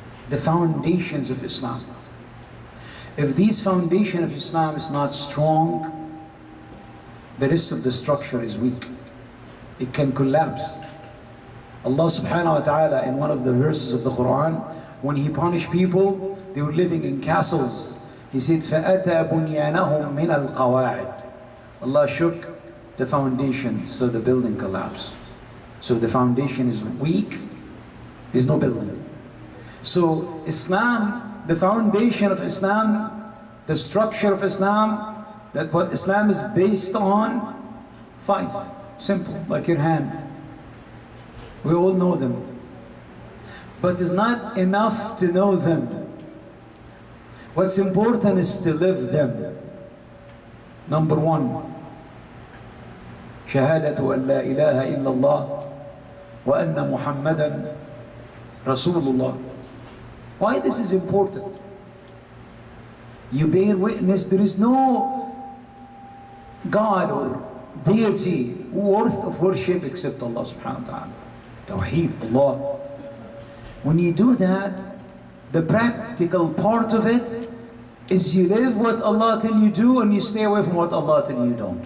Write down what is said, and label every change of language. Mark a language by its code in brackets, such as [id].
[en] The foundations of Islam. If these foundation of Islam is not strong, the rest of the structure is weak. It can collapse. Allah subhanahu wa ta'ala, in one of the verses of the Quran, when He punished people, they were living in castles. He said, [ar] فَأَتَى بُنْيَانَهُمْ مِنَ الْقَوَاعِدِ. [en] Allah shook the foundation, so the building collapsed. So the foundation is weak, there's no building. So Islam, the foundation of Islam, the structure of Islam, that what Islam is based on, 5. Simple, like your hand. We all know them. But it's not enough to know them. What's important is to live them. [ar] Number 1, شهادة أن لا إله إلا الله وأن محمدا رسول الله. [en] Why this is important? You bear witness there is no God or deity worth of worship except Allah subhanahu wa ta'ala. Tawheed, Allah. When you do that, the practical part of it is you live what Allah tell you do and you stay away from what Allah tell you don't.